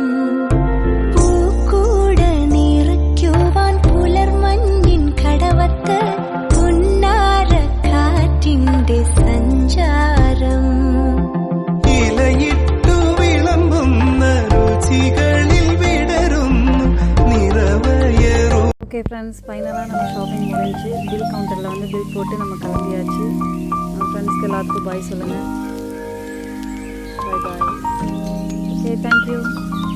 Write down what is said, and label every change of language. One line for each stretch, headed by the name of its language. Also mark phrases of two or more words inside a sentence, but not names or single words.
Malayalam: പൂക്കൂട നിറയ്ക്കുവാൻ പുലർമഞ്ഞിൻ കടവത്ത് പുന്നാര കാറ്റിന്റെ സഞ്ചാരം. ഇലയിട്ടു വിളമ്പുന്ന രുചികളിൽ വിടരുന്നു നിറവയറു.
English: Okay friends,
Tamil: ஃபைனலாக நம்ம ஷாப்பிங் முடிஞ்சு
English: bill counter
Tamil: வந்து பில் போட்டு நம்ம கிளம்பியாச்சு. நம்ம ஃப்ரெண்ட்ஸ்க்கு எல்லாத்துக்கும் பாய் சொல்லுங்கள்.
English: Bye bye. Okay, thank you.